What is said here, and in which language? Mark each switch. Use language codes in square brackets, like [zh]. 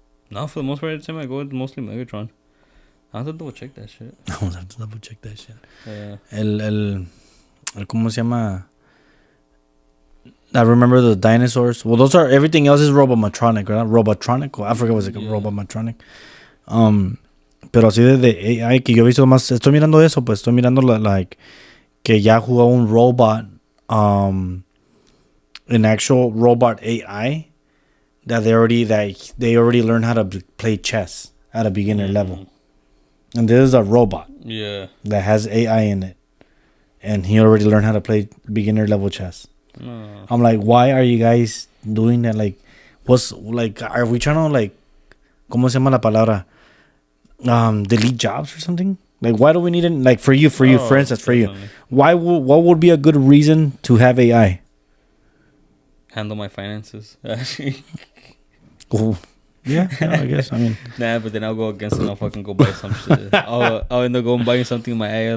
[en] No, for the most part, every time I go, it's mostly Megatron. I have to double check that shit. I will have to double check that shit. Yeah. [es] El ¿Cómo se llama? [en] I remember the dinosaurs. Well, those are... Everything else is Robomatronic, right? Robotronic. I forget what's it called. Robomatronic. [es] Pero así de AI que yo he visto más... Estoy mirando eso, pues. Estoy mirando like... Que ya jugó un robot... [en] an actual robot AI... That they already learned how to play chess at a beginner level. And this is a robot. Yeah. That has AI in it. And he already learned how to play beginner level chess. I'm like, why are you guys doing that? Like, what's like? Are we trying to like, [es] ¿cómo se llama la palabra? [en] Delete jobs or something? Like, why do we need it? Like for you, for instance, for you, what would be a good reason to have AI? Handle my finances. Cool. Yeah, I guess. I mean, nah, but then I'll go against it and I'll fucking go buy some shit. I'll end up going buying something in my AI.